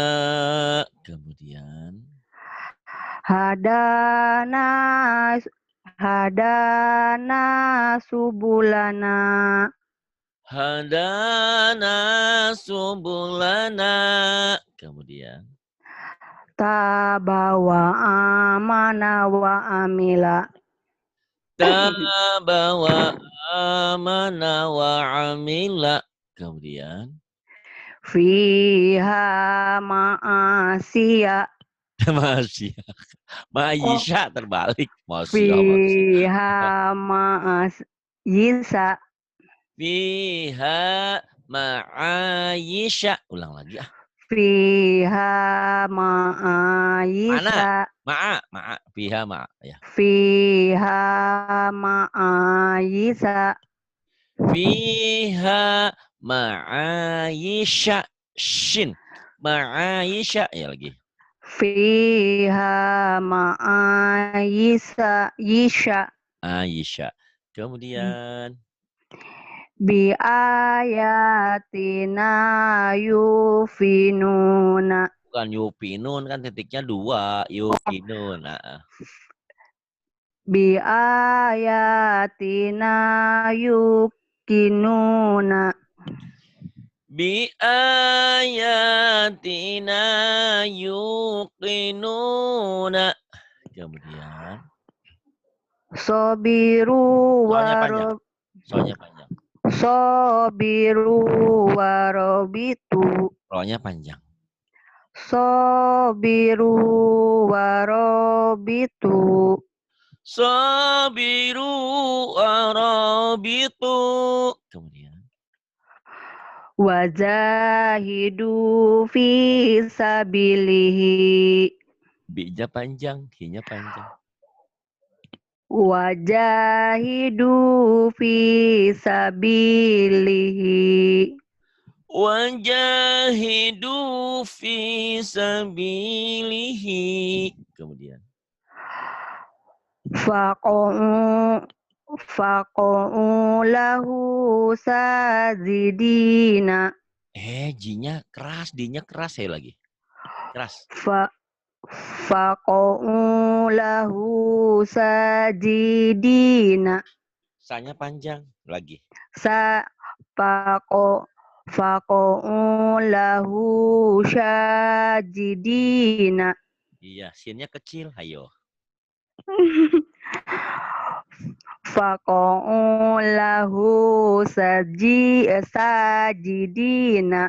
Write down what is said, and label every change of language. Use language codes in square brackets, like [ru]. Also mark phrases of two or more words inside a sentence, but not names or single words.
[id] Kemudian. [ar] هدانا سبلنا. هدانا سبلنا. [id] Kemudian. [ar] تاب وآمن وعمل. تاب وآمن وعمل. [id] Kemudian. [ar] فيها معاش. [id] Ma'isya terbalik. [ar] فيها معايش. فيها معايش. [id] Ulang lagi ah. [ar] فيها معايش. معا. فيها معا. Ya. فيها معايش. فيها معايش. [id] Shin. Ma'ayisya. Ya lagi. [ar] فيها معايش يشا. [id] Aisyah. Kemudian [ar] بآياتنا يوفنون. [id] bukan yupinun kan titiknya 2, yukinun. [ar] بآياتنا يوقنون. بآياتنا يوقنون. [id] Kemudian [ar] Sobiru [id] soalnya panjang. [ar] warob. [id] Soalnya panjang. [ar] صابروا ورابطوا. [id] Soalnya panjang. [ar] صابروا ورابطوا. صابروا ورابطوا. [id] Kemudian [ar] وجاهدوا في سبيله. [id] bi-nya panjang, hi-nya panjang. [ar] وجاهدوا في سبيله. وجاهدوا في سبيله. [id] Kemudian [ar] فقعوا له ساجدين. [id] J-nya keras, D-nya keras saya lagi. Keras. [ar] فقعوا له ساجدين. [id] Sa-nya panjang lagi. [ar] فقعوا له ساجدين. [id] Iya, sin-nya kecil, ayo. [ar] فقعوا له ساجدين.